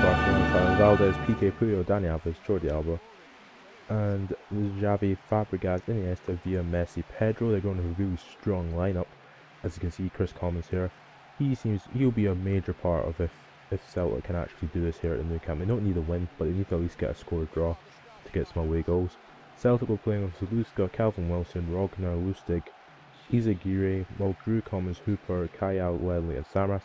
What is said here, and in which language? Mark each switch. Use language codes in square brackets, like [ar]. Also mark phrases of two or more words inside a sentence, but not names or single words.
[en] Barcelona, Valdez, Piqué, Puyol, Dani Alves, Jordi Alba, and Xavi, Fabregas, Iniesta, Villa, Messi, Pedro. They're going to have a really strong lineup. As you can see, Chris Commons here. He'll be a major part of if Celtic can actually do this here at the Nou Camp. They don't need a win, but they need to at least get a score draw to get some away goals. Celtic will play with Zaluska, Calvin Wilson, Rogner, Lustig, Izaguirre, Mulgrew, Commons, Hooper, Kayal, Ledley, and Samaras.